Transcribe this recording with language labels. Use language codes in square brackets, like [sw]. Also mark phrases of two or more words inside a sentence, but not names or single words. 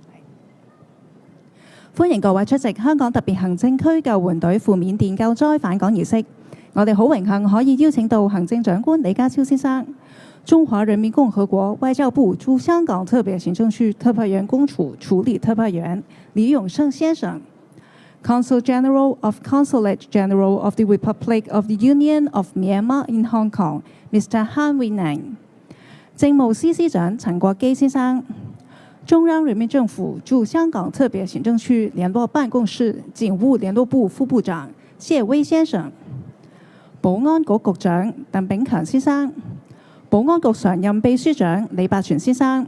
[yue] 歡迎各位出席香港特別行政區救援隊赴緬甸救災返港儀式。我哋好榮幸可以邀請到行政長官李家超先生、中華人民共和國外交部駐香港特別行政區特派員公署處理特派員李永勝先生、 [en] Consul General of Consulate General of the Republic of the Union of Myanmar in Hong Kong Mr. [yue] Han Wei-Neng、政務司司長陳國基先生、中央人民政府駐香港特別行政區聯絡辦公室警務聯絡部副部長謝威先生、保安局局長鄧炳強先生、保安局常任秘書長李百全先生、